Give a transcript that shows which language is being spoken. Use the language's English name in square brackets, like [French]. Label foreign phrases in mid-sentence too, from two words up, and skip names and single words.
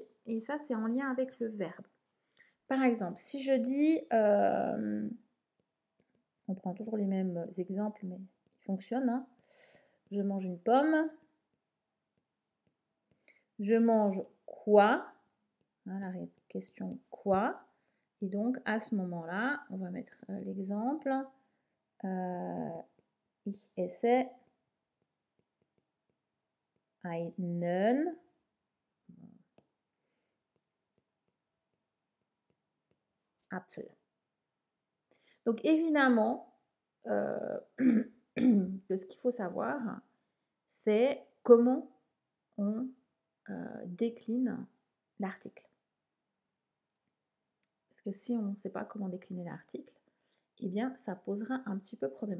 [French] Et ça, c'est en lien avec le verbe. Par exemple, si je dis, on prend toujours les mêmes exemples, mais ils fonctionnent. Hein. Je mange une pomme. Je mange quoi? Hein, la question quoi? Et donc, à ce moment-là, on va mettre l'exemple. [German] Ich esse einen Apfel. [French] Donc, évidemment, que ce qu'il faut savoir, c'est comment on décline l'article. Parce que si on ne sait pas comment décliner l'article, eh bien, ça posera un petit peu problème.